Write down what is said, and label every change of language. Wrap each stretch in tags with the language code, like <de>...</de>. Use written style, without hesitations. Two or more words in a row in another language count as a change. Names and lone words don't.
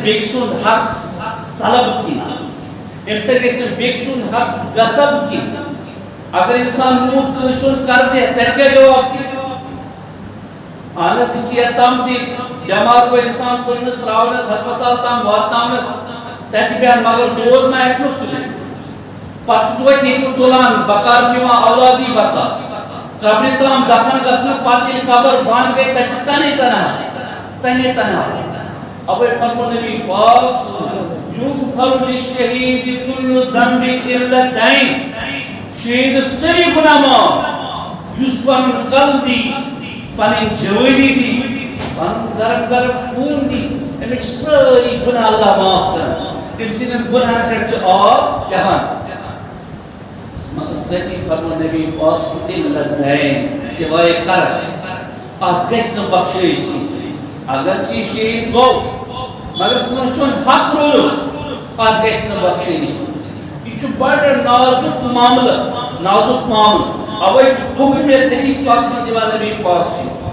<ks>بیٚکہِ سُنٛد حق سلب کینٛہہ اَمہِ سۭتۍ گژھِ نہٕ بیٚکہِ سُنٛد حق غصب کینٛہہ اگر انسان موت کٲنٛسہِ ہُنٛد قرض ہیٚتھ تیٚلہِ کیٛاہ جواب دِی اہن حظ یہِ چھِ یوٚتام تہِ بٮ۪مار گوٚو انسان تُلنَس ترٛاونَس ہسپتال تام واتناونَس تَتہِ بیٚہن مگر دود ما ہیٚکنَس تُلِتھ پتہٕ چھُ توتہِ ییٚتہِ تُلان بکار چھُ یِوان اولادی بکا قبرِ تام دفن گژھنہٕ پتہٕ ییٚلہِ قبر بنٛد گٔے تَتہِ چھِ تَنے تنہا اَوَے فرمو نبی پاک</ks> <ar>یُغفر للشہید کُلُّ ذنب الا الدین</ar> <ks>شہید سٲری گُناہ معاف یُس پنُن کل دی پنٕنۍ جوٲنی دی پنُن گرم گرم خوٗن دی أمِس چھِ سٲری گُناہ اللہ معاف کران تٔمۍ سٕنٛدٮ۪ن گُناہن پٮ۪ٹھ چھُ آب پٮ۪وان مگر سۭتی فرمو نبی پاک</ks> <ar>صلی اللہ علیہ وسلم</ar> <ks>سوائے قرض اتھ گژھِ نہٕ بخشٲیِش کینٛہہ اگرچہِ یہِ شہید گوٚو مگر کٲنٛسہِ ہُنٛد حق روٗدُس اتھ گژھِ نہٕ بخشٲیِش یہ چھُ بڑٕ نازُک معاملہٕ اوے چھُ حکم یتھ حدیث پاکس منٛز دِوان نبی پاک سُنٛد</ks>